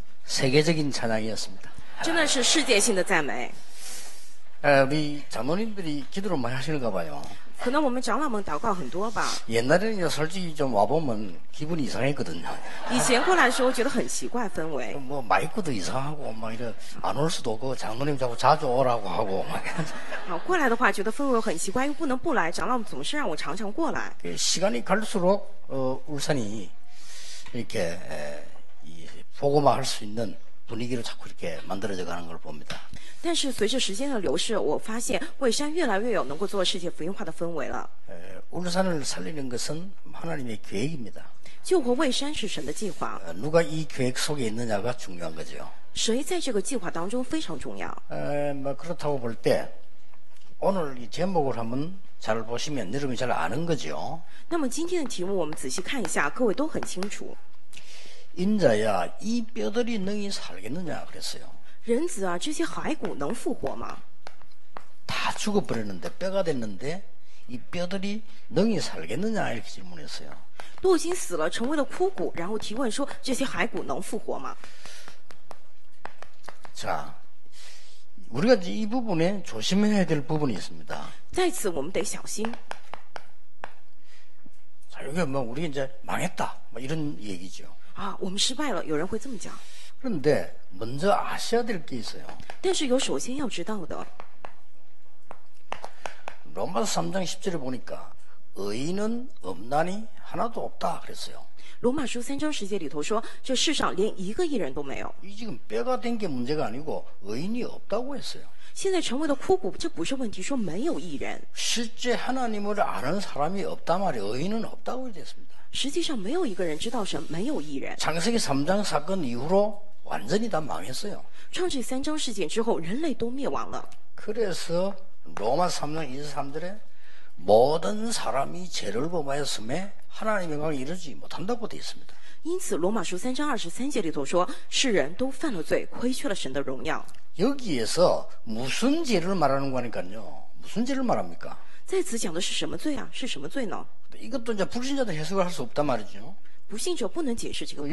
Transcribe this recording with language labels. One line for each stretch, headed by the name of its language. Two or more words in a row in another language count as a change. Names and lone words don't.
Korean: 세계적인 찬양이었습니다.
Chinese: 真的是世界性的赞美。
Korean: 우리 장로님들이 기도를 많이 하시는가 봐요.
Chinese: 可能我们长老们祷告很多吧。
Korean: 옛날에는 솔직히 좀 와보면 기분이 이상했거든요.
Chinese: 以前过来的时候觉得很奇怪氛围，
Korean: 뭐 마이크도 이상하고 막 이래 안 올 수도 없고 장로님 자꾸 자주 오라고 하고 막
Chinese: 啊，过来的话觉得氛围很奇怪，又不能不来，长老们总是让我常常过来。
Korean: 시간이 갈수록 울산이 이렇게 이 복음화 할 수 있는 분위기로 자꾸 이렇게 만들어져 가는 걸 봅니다.
Chinese: 但是随着时间的流逝，我发现蔚山越来越有能够做世界福音化的氛围了。
Korean: 울산을 살리는 것은 하나님의 계획입니다.
Chinese: 救活蔚山是神的计划，
Korean: 누가 이 계획 속에 있느냐가 중요한 거죠.
Chinese: 谁在这个计划当中非常重要。
Korean: 뭐 그렇다고 볼 때 오늘 이 제목을 한번 잘 보시면 여러분이 잘 아는 거죠.
Chinese: 那么今天的题目我们仔细看一下，各位都很清楚。
Korean: 인자야 이 뼈들이 능히 살겠느냐 그랬어요.
Chinese: 人子啊，这些骸骨能复活吗？
Korean: 다 죽어버렸는데 뼈가 됐는데 이 뼈들이 능히 살겠느냐 이렇게 질문했어요.
Chinese: 都已经死了，成为了枯骨，然后提问说这些骸骨能复活吗？
Korean: 자, 우리가 이제 이 부분에 조심해야 될 부분이 있습니다.
Chinese: 在此我们得小心。
Korean: 자, 여기 뭐 우리 이제 망했다 뭐 이런 얘기죠.
Chinese: 啊，我们失败了，有人会这么讲。
Korean: 그런데 먼저 아셔야 될 게 있어요.
Chinese: 但是有首先要知道的，
Korean: 로마서 3장 10절에 보니까 의인은 없나니 하나도 없다 그랬어요.
Chinese: 罗马书3章10节里头说，这世上连一个义人都没有。
Korean: 이 지금 뼈가 된 게 문제가 아니고 의인이 없다고 했어요.
Chinese: 现在成为了枯骨，这不是问题，说没有义人。
Korean: 실제 하나님을 아는 사람이 없단 말이에요. 의인은 없다고 됐습니다.
Chinese: 实际上没有一个人知道神，没有义人。
Korean: 창세기 3장 사건 이후로 완전히 다 망했어요.
Chinese: 创世3章事件之后，人类都灭亡了。
Korean: 그래서 로마 3장 23절에 모든 사람이 죄를 범하였음에 하나님의 영광을 이루지 못한다고 되어 있습니다.
Chinese: 因此，罗马书3章23节里头说，世人都犯了罪，亏缺了神的荣耀。
Korean: 여기에서 무슨 죄를 말하는 거니까요. 무슨 죄를 말합니까?
Chinese: 在此讲的是什么罪啊？是什么罪呢？
Korean: 이것도 이제 불신자도 해석을 할 수 없단 말이죠.
Chinese: 不信者不能解释这个部分。